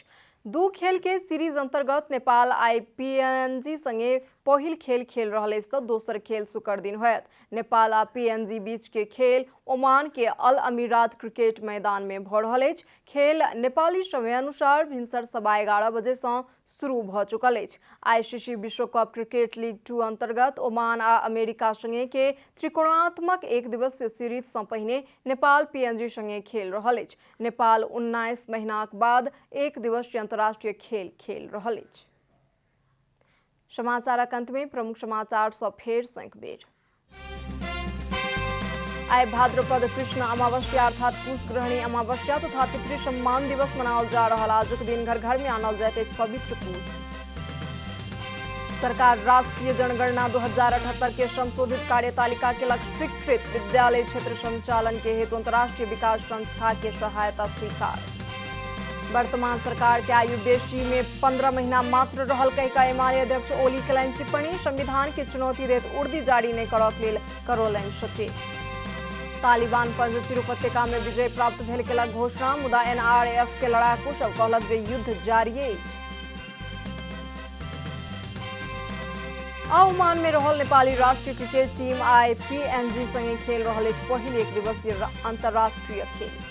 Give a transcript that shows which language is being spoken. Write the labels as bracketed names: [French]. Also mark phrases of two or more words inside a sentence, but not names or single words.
[Maithili] 2 खेल के सीरीज अंतर्गत नेपाल आइ पीएनजी संगे पहिल खेल खेल रहल अछि तो दोसर खेल शुक्र दिन होयत। नेपाल आ पीएनजी बीच के खेल ओमान के अल अमीरात क्रिकेट मैदान में भ रहल अछि। खेल नेपाली समय अनुसार भिनसर 11:15 बजे से शुरू भ चुकल अछि। आईसीसी विश्व कप क्रिकेट लीग 2 अंतर्गत ओमान आ अमेरिका संगे के त्रिकोणात्मक एक दिवसीय सीरीज से पहिने नेपाल पीएनजी संगे खेल रहल अछि। नेपाल 19 महीनाक बाद एक दिवसीय अंतर्राष्ट्रीय खेल खेल रहल अछि। समाचारक अंत में प्रमुख समाचार सब फेर सँ एक बेर। आइ भाद्रपद कृष्ण अमावस्या अर्थात पूषग्रहणी अमावस्या तथा पितृ सम्मान दिवस मनाओल जा रहल। आजुक दिन घर घर में आनल जाइत अछि पवित्र पूष। सरकार राष्ट्रीय जनगणना 2078 के संशोधित कार्यतालिका के लक्ष्य स्वीकृत। विद्यालय क्षेत्र संचालन के हेतु अंतर्राष्ट्रीय विकास संस्था के सहायता स्वीकार। वर्तमान सरकार के आयु बेसी में 15 महीना मात्र रहल कहिका एमाले अध्यक्ष ओली कयलनि टिप्पणी। संविधान के चुनौती दैत उर्दी जारी नहीं करक लेल करौलनि सचेत। तालिबान पंजशीर उपत्यका में विजय प्राप्त भेल केलक घोषणा। मुदा एनआरएफ के लड़ाकू सब कहलक जे युद्ध जारी अछि। ओमान में रहल नेपाली राष्ट्रीय क्रिकेट टीम आइ पीएनजी संगे खेल रहल अछि पहिल एक दिवसीय अंतर्राष्ट्रीय खेल।